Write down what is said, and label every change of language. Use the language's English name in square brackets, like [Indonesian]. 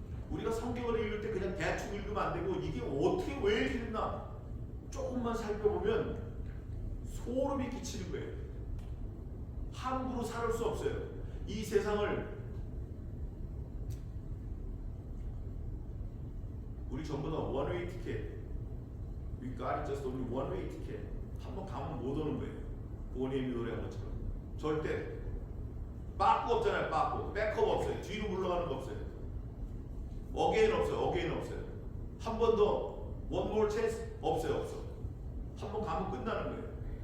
[Korean] 우리가 성경을 읽을 때 그냥 대충 읽으면 안 되고 이게 어떻게 왜 이렇게 됐나 조금만 살펴보면 소름이 끼치는 거예요. 함부로 살을 수 없어요. 이 세상을 우리 전부 다 원웨이 티켓. [English] We got it just only one way ticket. [Korean] 한번 가면 못 오는 거예요. 보니엠이 노래한 것처럼. 절대 빠꾸 없잖아요. 빠꾸. 백업 없어요. 뒤로 물러가는 거 없어요. 어게인 없어요. 어게인 없어요. 한 번 더 [English] one more chance [Korean] 없어요. 없어. 한 번 가면 끝나는 거예요.